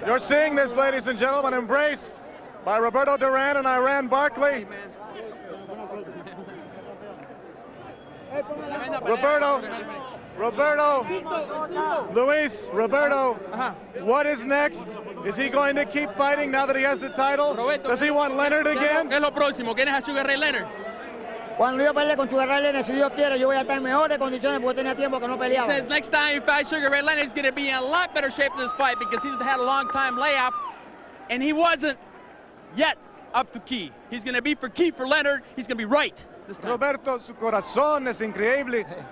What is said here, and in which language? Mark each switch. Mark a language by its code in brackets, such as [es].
[en] You're seeing this, ladies and gentlemen, embraced by Roberto Duran and Iran Barkley. Roberto, Luis, Roberto, what is next? Is he going to keep fighting now that he has the title? Does he want Leonard again? [es] ¿Qué es lo próximo? ¿Quién es a Sugar Ray Leonard? Cuando yo pelee con Sugar Ray Leonard, si Dios quiere, yo voy a estar en mejores condiciones porque tenía tiempo que no peleaba. [en] Says next time he fights Sugar Ray Leonard, he's going to be in a lot better shape in this fight because he's had a long time layoff, and he wasn't yet up to key. He's going to be for key for Leonard. He's going to be right this time. [es] Roberto, su corazón es increíble.